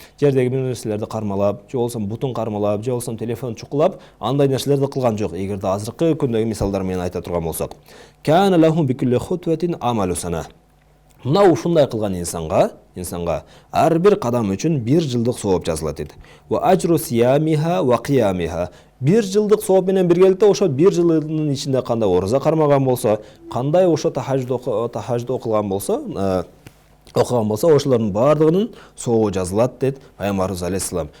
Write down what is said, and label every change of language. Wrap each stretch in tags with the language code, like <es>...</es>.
<ky>Жердеги бир нерселерди кармалап, же болсо бутун кармалап, же болсо телефон чукулап, андай нерселерди кылган жок. Эгерде азыркы күндөгү мисалдар менен айта турган болсок,</ky> <ar>кана лаху би кулли хутватин амалу сана.</ar> <ky>Мына ушундай кылган инсанга ар бир кадам үчүн 1 жылдык сооп жазылат дейт.</ky> <ar>Ва ажру сиямиха ва киямиха.</ar> <ky>1 жылдык сооп менен биргеликте ошо 1 жылдын ичинде кандай ороза кармаган болсо, кандай ошо тахажжуд окулган болсо, ошолордун баардыгынын сообу жазылат дейт Пайгамбарыбыз алейхиссалам.</ky>